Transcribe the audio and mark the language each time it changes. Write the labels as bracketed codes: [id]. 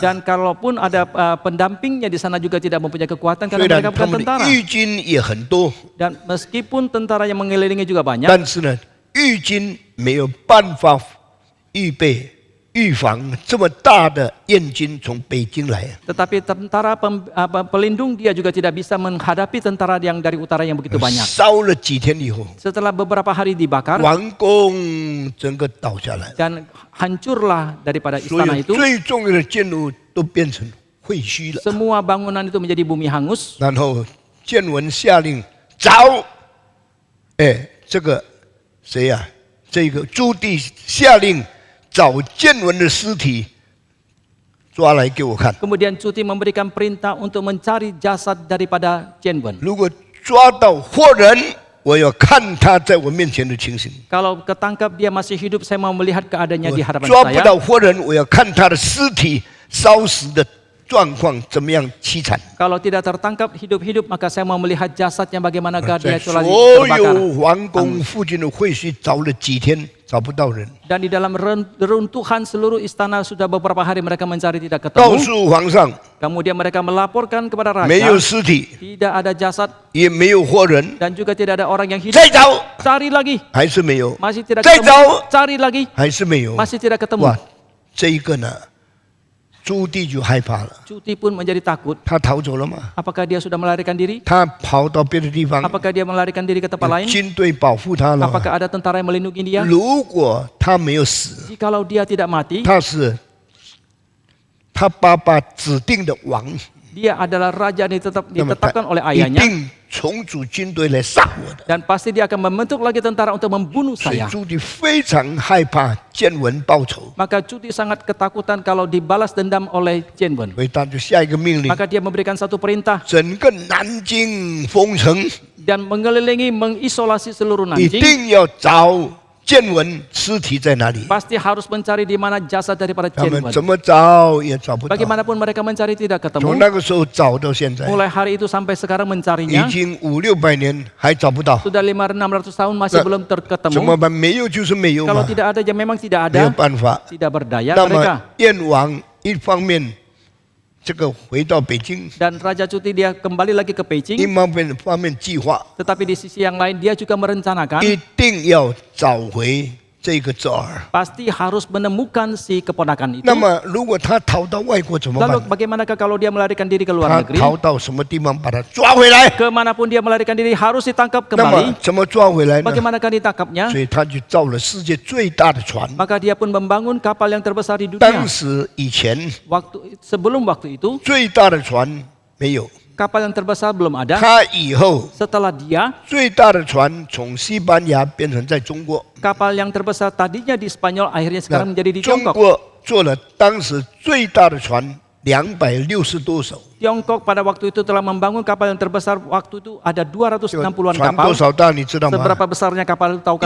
[id] Dan kalaupun ada pendampingnya di sana juga tidak mempunyai kekuatan [zh] 虽 [id] karena [zh] 然 [id] mereka [zh] 他 [id] bukan [zh] 们的 [id] tentara. [zh] 御军也很多， [id] Dan meskipun tentara yang mengelilingi juga banyak, [zh] 但是呢，御军没有办法预备预防这么大的燕军从北京来。 [id] tetapi tentara pelindung dia juga tidak bisa menghadapi tentara yang dari utara yang begitu banyak. [zh] 烧了几天以后， [id] Setelah beberapa hari dibakar [zh] 王宫整个倒下来， [id] dan hancurlah daripada [zh] 所 [id] istana [zh] 有 [id] itu, [zh] 最重要的建筑都变成废墟了。 [id] semua bangunan itu menjadi bumi hangus. [zh] 然后建文下令找，这个谁呀、这个朱棣下令找建文的尸体抓来给我看。 [id] Kemudian Cuti memberikan perintah untuk mencari jasad daripada Chen Wen. [zh] 如果抓到活人，我要看他在我面前的情形； [id] Kalau ketangkap dia masih hidup, saya mau melihat keadaannya di hadapan [zh] 抓不 [id] saya. [zh] 到活人，我要看他的尸体烧死的状况怎么样凄惨。 [id] Kalau tidak tertangkap hidup-hidup, maka saya mau melihat jasadnya bagaimana [zh] 在 [id] dia telah [zh] 所 [id] terbakar. [zh] 有皇宫附近的废墟找了几天，找不到人。 [id] Dan di dalam reruntuhan seluruh istana sudah beberapa hari mereka mencari tidak [zh] 告 [id] ketemu. [zh] 诉皇上， [id] Kemudian mereka melaporkan kepada [zh] 没有 [id] raja, [zh] 尸体， [id] tidak ada jasad [zh] 也没有活人， [id] dan juga tidak ada orang yang hidup. [zh] 再找 [id] Cari lagi, [zh] 还是没有， [id] masih tidak [zh] 再 [id] ketemu. [zh] 找 [id] Cari lagi, [zh] 还是没有。 [id] masih tidak ketemu. [zh] 哇，这一个呢，朱棣就害怕了， [id] Cuti pun menjadi takut. [zh] 他逃走了嘛， [id] Apakah dia sudah melarikan diri? [zh] 他跑到别的地方， [id] Apakah dia melarikan diri ke tempat [zh] 有 [id] lain? [zh] 军队保护他了。 [id] Apakah ada tentara yang melindungi dia? [zh] 如果他没有死， [id] Jikalau dia tidak mati, [zh] 他是他爸爸指定的王， [id] dia adalah raja yang [zh] 那么他 [id] ditetapkan oleh [zh] 一 [id] ayahnya [zh] 定重组军队来杀我的。 [id] dan pasti dia akan membentuk lagi tentara untuk membunuh [zh] 所以 [id] saya. [zh] 朱棣非常害怕建文报仇， [id] Maka Cuti sangat ketakutan kalau dibalas dendam oleh Chen Wen. [zh] 所以他就下一个命令， [id] Maka dia memberikan satu perintah [zh] 整个南京封城， [id] dan mengelilingi mengisolasi seluruh [zh] 一 [id] Nanjing. [zh] 定要找建文尸体在哪里。 [id] Pasti harus mencari di mana jasad daripada [zh] 他 [id] Chen [zh] 们 [id] Wen. [zh] 怎么找也找不到， [id] Bagaimanapun mereka mencari tidak [zh] 从 [id] ketemu. [zh] 那个时候找到现在， [id] Mulai hari itu sampai sekarang [zh] 已 [id] mencarinya. [zh] 经500-600年还找不到， [id] Sudah 500-600 tahun masih Nah, belum [zh] 怎 [id] terketemu. [zh] 么办？没有就是没有 [id] Kalau [zh] 嘛， [id] tidak ada ya memang tidak [zh] 没有 [id] ada. [zh] 办法。 [id] Tidak berdaya [zh] 那 [id] mereka. [zh] 么燕王一方面这个回到北京， [id] Dan Raja Cuti dia kembali lagi ke [zh] 一 [id] Beijing. [zh] 方面计划 [id] Tetapi di sisi yang lain dia juga merencanakan [zh] 一定要找回这个侄儿。 [id] pasti harus menemukan si keponakan itu. [zh] 那么如果他逃到外国怎么 [id] Lalu [zh] 办？ [id] bagaimanakah kalau dia melarikan diri ke luar [zh] 他 [id] negeri? [zh] 逃到什么地方把他抓回来？ [id] Kemanapun dia melarikan diri harus ditangkap [zh] 那么 [id] kembali. [zh] 怎么抓回来呢？ [id] Bagaimanakah ditangkapnya? [zh] 所以他就造了世界最大的船。 [id] Maka dia pun membangun kapal yang terbesar di [zh] 当 [id] dunia. [zh] 时以前 [id] Sebelum waktu itu [zh] 最大的船没有， [id] kapal yang terbesar belum ada. [zh] 他以后 [id] Setelah dia [zh] 最大的船从西班牙变成在中国， [id] kapal yang terbesar tadinya di Spanyol akhirnya [zh] 那 [id] sekarang menjadi di [zh] 中 [id] Tiongkok. [zh] 国做了当时最大的船260多艘， [id] Tiongkok pada waktu itu telah membangun kapal yang terbesar waktu itu ada 260-an [zh] 船 [id] kapal. [zh] 多少大你知道吗？ [id] Seberapa besarnya kapal itu tahukah